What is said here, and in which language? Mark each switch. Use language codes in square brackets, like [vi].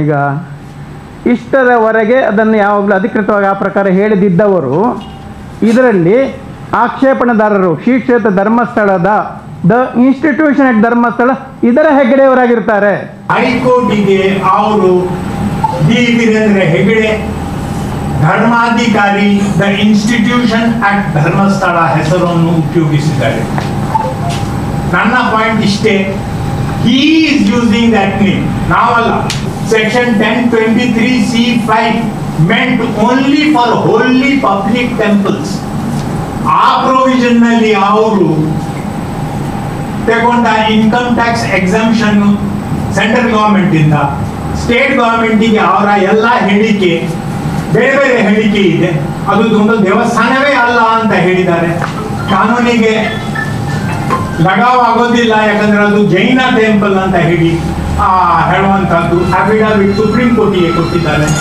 [kn] ಈಗ ಇಷ್ಟರವರೆಗೆ ಅದನ್ನು ಯಾವಾಗಲೂ ಅಧಿಕೃತವಾಗಿ ಆ ಪ್ರಕಾರ ಹೇಳಿದಿದ್ದವರು ಇದರಲ್ಲಿ ಆಕ್ಷೇಪಣೆದಾರರು ಶ್ರೀ ಕ್ಷೇತ್ರ ಧರ್ಮಸ್ಥಳದ ದ ಇನ್ಸ್ಟಿಟ್ಯೂಷನ್ ಅಟ್ ಧರ್ಮಸ್ಥಳ ಇದರ ಹೆಗ್ಗಡೆಯವರಾಗಿರ್ತಾರೆ. ಹೈಕೋರ್ಟಿಗೆ ಅವರು ಡಿ ವೀರೇಂದ್ರ ಹೆಗಡೆ ಧರ್ಮಾಧಿಕಾರಿ ದ ಇನ್ಸ್ಟಿಟ್ಯೂಷನ್ ಅಟ್ ಧರ್ಮಸ್ಥಳ ಹೆಸರನ್ನು ಉಪಯೋಗಿಸಿದ್ದಾರೆ. ನನ್ನ ಪಾಯಿಂಟ್ ಇಷ್ಟೇ, [en] he is using that name, [kn] ನಾವಲ್ಲ. Section 1023C5 [en] meant only for wholly public temples. [kn] ಆ ಪ್ರೊವಿಷನ್ ನಲ್ಲಿ ಅವರು ತಗೊಂಡ income tax exemption central government ಇಂದ ಸ್ಟೇಟ್ ಗವರ್ಮೆಂಟಿಗೆ ಅವರ ಎಲ್ಲ ಹೇಳಿಕೆ ಬೇರೆ ಬೇರೆ ಹೇಳಿಕೆ ಇದೆ. ಅದು ಒಂದು ದೇವಸ್ಥಾನವೇ ಅಲ್ಲ ಅಂತ ಹೇಳಿದ್ದಾರೆ. ಕಾನೂನಿಗೆ ಲಗಾವ್ ಆಗೋದಿಲ್ಲ, ಯಾಕಂದ್ರೆ ಅದು ಜೈನ ಟೆಂಪಲ್ ಅಂತ ಹೇಳಿ ಹೇಳುವಂತದ್ದು ಅಫಿಡವಿಟ್ ಸುಪ್ರೀಂ ಕೋರ್ಟಿಗೆ ಕೊಟ್ಟಿದ್ದಾರೆ.